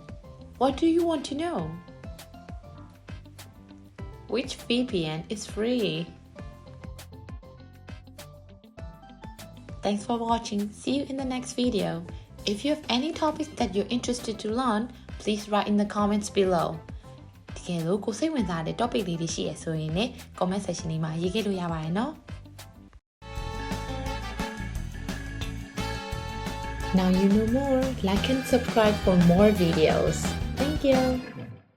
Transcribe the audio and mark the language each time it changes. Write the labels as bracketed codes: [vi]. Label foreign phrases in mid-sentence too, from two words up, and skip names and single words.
[en] What do you want to know? Which VPN is free? Thanks for watching. See you in the next video. If you have any topics that you're interested to learn, please write in the comments below. [my] တကယ်လို့ကိုစိတ်ဝင်စားတဲ့ topic လေးတွေရှိရဆိုရင်လည်း [en] comment section [my] လေးမှာရေးခဲ့လို့ရပါတယ်နော် [en] Now you know more. Like and subscribe for more videos. Thank you.